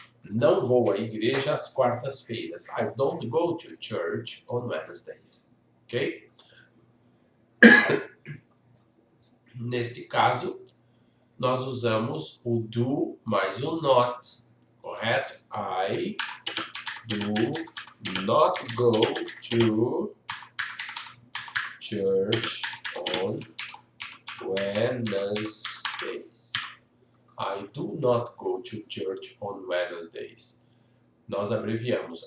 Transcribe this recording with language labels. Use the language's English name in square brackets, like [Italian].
[Portuguese] Não vou à igreja às quartas-feiras. [English] I don't go to church on Wednesdays. Ok? [Portuguese] Neste caso, nós usamos o do mais o not. Correto? [English] I do not go to church on Wednesdays. I do not go to church on Wednesdays. [Portuguese] Nós abreviamos.